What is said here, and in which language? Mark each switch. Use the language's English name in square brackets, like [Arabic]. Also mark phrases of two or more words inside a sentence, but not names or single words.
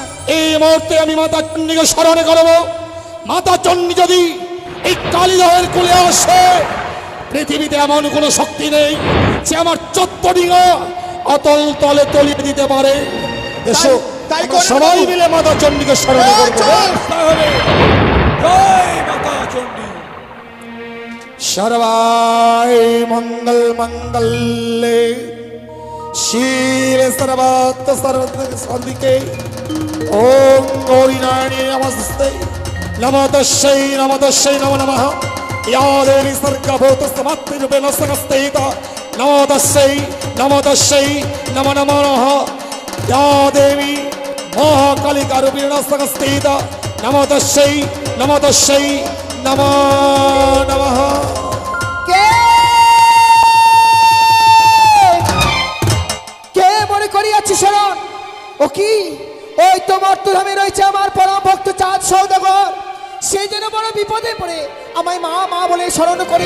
[Bangla] এই মুহূর্তে আমি মাতা চণ্ডীকে স্মরণ করব। মাতা চণ্ডী যদি এই কালিদাহের কোলে আসে, পৃথিবীতে এমন কোনো শক্তি নেই যে আমার 14 ডিঙা অতল তলে তলিয়ে দিতে পারে। এসো তাই আমরা করেন সবাই বাবু। মিলে মাতা চণ্ডীকে স্মরণ এই করব। চল। তাহলে জয় মাতা চণ্ডী। [Sanskrit] सर्वाय मंगल मंगल्ये शिवे सर्वार्थ साधिके ओम गौरी नारायणी नमस्ते नमो तस्यै नमो नमः या देवी सर्गभूतस्तमात्मरूपेण संस्थिता नमो तस्यै नमो नमः या देवी महाकालिकारूपेण संस्थिता नमो तस्यै नमो नमः। [Bangla] কে মনে করিয়াছি শরণ? ও কি? ওই তো মর্তধামে রয়েছে আমার পরম ভক্ত চাঁদ সৌদাগর। সেই যেন বড় বিপদে পড়ে আমায় মা মা বলে স্মরণ করে।